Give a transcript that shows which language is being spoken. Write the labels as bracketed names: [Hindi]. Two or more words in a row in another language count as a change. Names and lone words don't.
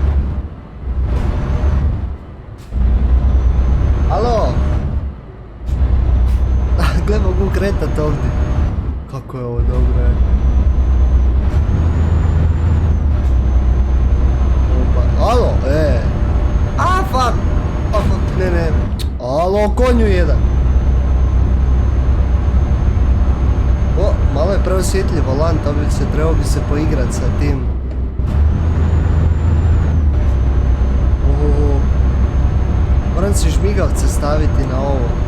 [Croatian] Alo? Gle, mogu kretat ovdje. Kako je ovo dobro, je. Opa. Alo, A, fuck. A, fuck, ne. Alo, konju jedan. O, malo je preosjetljiv volan, to bi se trebao poigrat sa tim. Moram si žmigavce staviti na ovo.